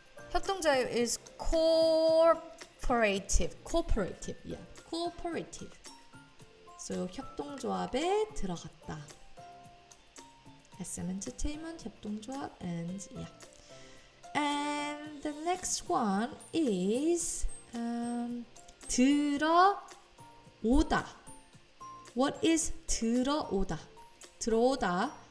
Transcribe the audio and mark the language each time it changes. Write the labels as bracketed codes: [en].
[en] 협동조합 is cooperative. Cooperative. [ko] So 협동조합에 들어갔다. [en] SM Entertainment, 협동조합, and And the next one is 들어오다. What is 들어오다? [ko] 들어오다.